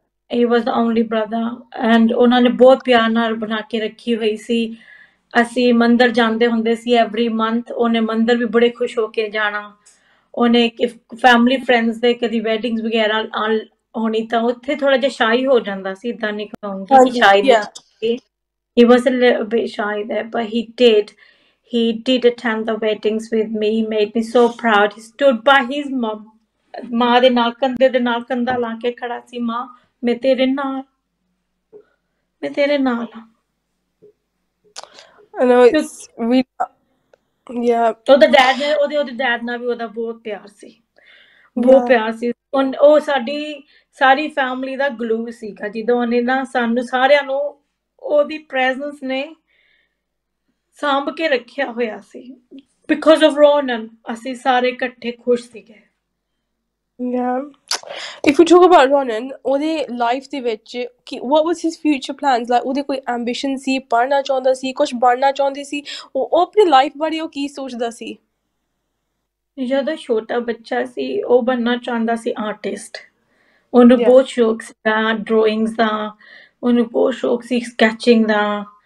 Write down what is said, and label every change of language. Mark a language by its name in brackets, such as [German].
[English] he was the only brother, [Punjabi] and ਉਹਨਾਂ ਨੇ ਬਹੁਤ ਪਿਆਰ ਨਾਲ ਬਣਾ ਕੇ ਰੱਖੀ ਹੋਈ ਸੀ। ਅਸੀਂ ਮੰਦਰ ਜਾਂਦੇ ਹੁੰਦੇ ਸੀ ਐਵਰੀ ਮੰਥ। ਉਹਨੇ ਮੰਦਰ ਵੀ ਬੜੇ ਖੁਸ਼ ਹੋ ਕੇ ਜਾਣਾ। ਉਹਨੇ ਫੈਮਿਲੀ ਫਰੈਂਡਸ ਦੇ ਕਦੀ ਵੈਡਿੰਗਸ ਵਗੈਰਾ ਹੋਣੀ ਤਾਂ ਉੱਥੇ ਥੋੜਾ ਜਿਹਾ ਸ਼ਾਈ ਹੋ ਜਾਂਦਾ ਸੀ। ਇੱਦਾਂ ਨਹੀਂ ਕਹੂੰਗੀ ਕਿ ਹਾਂਜੀ, ਸ਼ਾਇਦ [English] yeah. he was a little bit shy there, but he did attend the weddings with me. He made me so proud. He stood by his mom. [Punjabi] ਮਾਂ ਦੇ ਨਾਲ ਕੰਧੇ ਦੇ ਨਾਲ ਕੰਧਾ ਲਾ ਕੇ ਖੜਾ ਸੀ। ਮਾਂ, ਮੈਂ ਤੇਰੇ ਨਾਲ ਆ। [English] I know it's really, yeah, [Punjabi] ਉਹਦੇ ਡੈਡ ਨਾਲ ਵੀ ਉਹਦਾ ਬਹੁਤ ਪਿਆਰ ਸੀ, ਬਹੁਤ [English] yeah, [Punjabi] ਪਿਆਰ ਸੀ। ਉਹ ਸਾਰੀ ਫੈਮਿਲੀ ਦਾ ਗਲੂ ਸੀਗਾ। ਜਦੋਂ ਉਹਨੇ ਨਾ ਸਾਨੂੰ ਸਾਰਿਆਂ ਨੂੰ ਉਹਦੀ ਪ੍ਰੈਜ਼ੈਂਸ ਨੇ ਸਾਂਭ ਕੇ ਰੱਖਿਆ ਹੋਇਆ ਸੀ। [English] because of Ronan [Punjabi] ਅਸੀਂ ਸਾਰੇ ਇਕੱਠੇ ਖੁਸ਼ ਸੀਗੇ। [English] yeah. If we talk about Ronan, [Punjabi] ਉਹਦੇ ਲਾਈਫ ਦੇ ਵਿੱਚ [English] what was his future plans? [Punjabi] Like ਉਹਦੇ ਕੋਈ ambition ਸੀ, ਪੜ੍ਹਨਾ ਚਾਹੁੰਦਾ ਸੀ, ਕੁਛ ਬਣਨਾ ਚਾਹੁੰਦੇ ਸੀ? ਉਹ ਆਪਣੀ ਲਾਈਫ ਬਾਰੇ ਉਹ ਕੀ ਸੋਚਦਾ ਸੀ? ਜਦੋਂ ਛੋਟਾ ਬੱਚਾ ਸੀ, ਉਹ ਬਣਨਾ ਚਾਹੁੰਦਾ ਸੀ ਆਰਟਿਸਟ। ਉਹਨੂੰ [English] Yeah, [Punjabi] ਬਹੁਤ ਸ਼ੌਕ ਸੀਗਾ ਡਰਾਇੰਗਸ ਦਾ, ਉਹਨੂੰ ਬਹੁਤ ਸ਼ੌਕ ਸੀ ਸਕੈਚਿੰਗ ਦਾ।